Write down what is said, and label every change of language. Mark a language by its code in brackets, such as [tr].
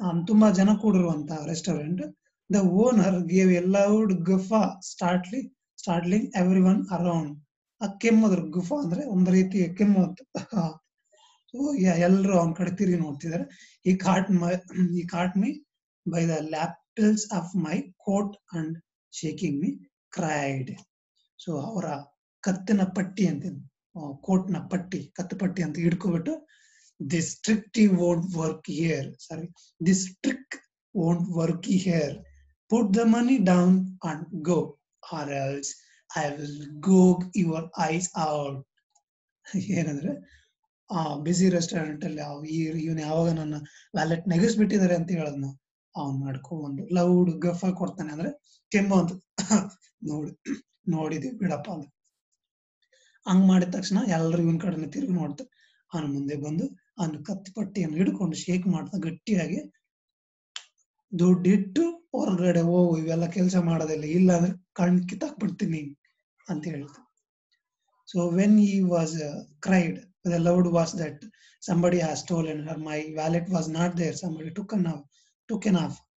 [kn] ತುಂಬಾ ಜನ ಕೂಡಿರುವಂತ restaurant. [en] The owner gave a loud guffaw startling everyone around. [kn] ಆ ಕೆಮ್ಮದ್ರ ಗುಫಾ ಅಂದ್ರೆ ಒಂದು ರೀತಿ ಕೆಮ್ಮು ಅಂತ. ಸೊ ಎಲ್ಲರೂ ಅವನ ಕಡೆ ತಿರುಗಿ ನೋಡ್ತಿದ್ದಾರೆ. [en] He caught me by the lapels of my coat and shaking me cried. [kn] So ಅವರ ಕತ್ತಿನ ಪಟ್ಟಿ ಅಂತ, ಕೋಟ್ ನ ಪಟ್ಟಿ, ಕತ್ತು ಪಟ್ಟಿ ಅಂತ ಹಿಡ್ಕೊಬಿಟ್ಟು, [en] this trick won't work here. Sorry, this trick won't work here. Put the money down and go, or else I will gouge your eyes out. [kn] ಏನಂದ್ರೆ ಬಿಸಿ restaurant ಅಲ್ಲಿ ಇವನು ಯಾವಾಗ ನನ್ನ ವ್ಯಾಲೆಟ್ ನೆಗೆಸ್ಬಿಟ್ಟಿದ್ದಾರೆ ಅಂತ ಹೇಳೋದ್ನ ಅವ್ನು ಮಾಡ್ಕೊಂಡು ಲೌಡ್ ಗಫ ಕೊಡ್ತಾನೆ, ಅಂದ್ರೆ ಕೆಮ್ಮು ಅಂತ. ನೋಡಿದ್ವಿ ಬಿಡಪ್ಪ ಅಂತ. ಹಂಗ್ ಮಾಡಿದ ತಕ್ಷಣ ಎಲ್ಲರೂ ಇವನ್ ಕಡೆನೆ ತಿರುಗಿ ನೋಡ್ತಾರೆ. ಅವನ ಮುಂದೆ ಬಂದು ಅವನ ಕತ್ತು ಪಟ್ಟಿಯನ್ನು ಹಿಡ್ಕೊಂಡು ಶೇಕ್ ಮಾಡ್ತಾ ಗಟ್ಟಿಯಾಗಿ, ದುಡ್ಡಿಟ್ಟು ಹೊರಗಡೆ ಹೋಗು, ಇವೆಲ್ಲ ಕೆಲಸ ಮಾಡೋದಿಲ್ಲ, ಇಲ್ಲ ಅಂದ್ರೆ ಕಣ್ ಕಿತ್ತಾಕ್ಬಿಡ್ತೀನಿ ಅಂತ ಹೇಳ್ತಾರೆ. [en] So when he was cried, the loud was that somebody has stolen her, my wallet was not there, somebody took off.